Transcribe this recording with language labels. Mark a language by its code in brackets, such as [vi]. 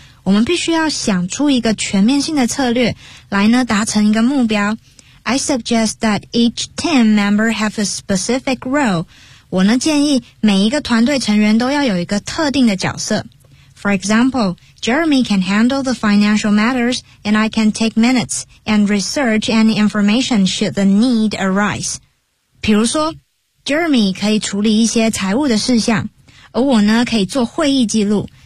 [zh] 我们必须要想出一个全面性的策略来呢达成一个目标。 [en] I suggest that each team member have a specific role. [zh] 我呢建议每一个团队成员都要有一个特定的角色。 [en] For example, Jeremy can handle the financial matters and I can take minutes and research any information should the need arise. [zh] 比如说 ,Jeremy 可以处理一些财务的事项而我呢可以做会议记录。